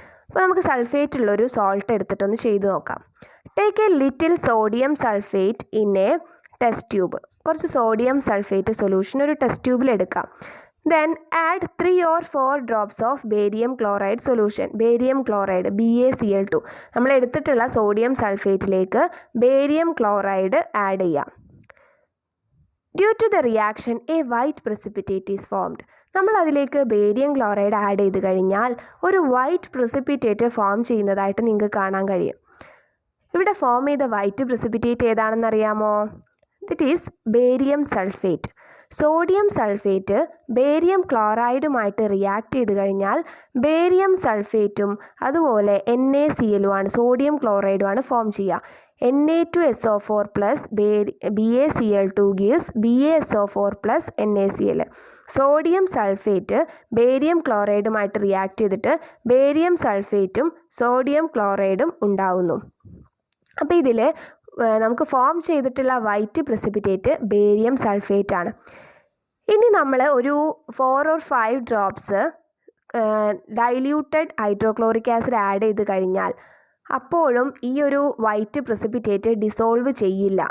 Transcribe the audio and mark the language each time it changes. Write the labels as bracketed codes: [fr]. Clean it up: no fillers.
[ml] അപ്പോൾ നമുക്ക് സൾഫേറ്റ് ഉള്ളൊരു സോൾട്ട് എടുത്തിട്ടൊന്ന് ചെയ്തു നോക്കാം. [en] Take a little sodium sulphate in a test tube. [ml] കുറച്ച് സോഡിയം സൾഫേറ്റ് സൊല്യൂഷൻ ഒരു ടെസ്റ്റ് ട്യൂബിൽ എടുക്കാം. [en] Then add 3 or 4 drops of barium chloride solution. [ml] Barium chloride BaCl2. നമ്മൾ എടുത്തിട്ടുള്ള സോഡിയം സൾഫേറ്റിലേക്ക് ബേരിയം ക്ലോറൈഡ് ആഡ് ചെയ്യാം. [en] Due to the reaction a white precipitate is formed. [ml] നമ്മൾ അതിലേക്ക് barium chloride add ചെയ്ത് കഴിഞ്ഞാൽ ഒരു വൈറ്റ് പ്രസിപ്പിറ്റേറ്റ് ഫോം ചെയ്യുന്നതായിട്ട് നിങ്ങൾക്ക് കാണാൻ കഴിയും. ഇവിടെ ഫോം ചെയ്ത വൈറ്റ് പ്രസിപ്പിറ്റേറ്റ് ഏതാണെന്ന് അറിയാമോ? [en] It is barium sulphate. [ml] Sodium sulphate barium ക്ലോറൈഡുമായിട്ട് react ചെയ്ത് കഴിഞ്ഞാൽ ബേരിയം സൾഫേറ്റും അതുപോലെ NaCl സോഡിയം ക്ലോറൈഡുമാണ് ഫോം ചെയ്യുക. [en] Na2SO4 plus BaCl2 gives BaSO4 plus NaCl. [ml] Sodium sulphate barium ക്ലോറൈഡുമായിട്ട് react ചെയ്തിട്ട് ബേരിയം സൾഫേറ്റും സോഡിയം ക്ലോറൈഡും ഉണ്ടാവുന്നു. അപ്പോൾ ഇതിൽ നമുക്ക് ഫോം ചെയ്തിട്ടുള്ള വൈറ്റ് പ്രസിപ്പിറ്റേറ്റ് ബേരിയം സൾഫേറ്റ് ആണ്. ഇനി നമ്മൾ ഒരു 4 or 5 drops diluted hydrochloric acid add ചെയ്ത് കഴിഞ്ഞാൽ അപ്പോഴും ഈ ഒരു വൈറ്റ് പ്രസിപ്പിറ്റേറ്റ് ഡിസോൾവ് ചെയ്യില്ല.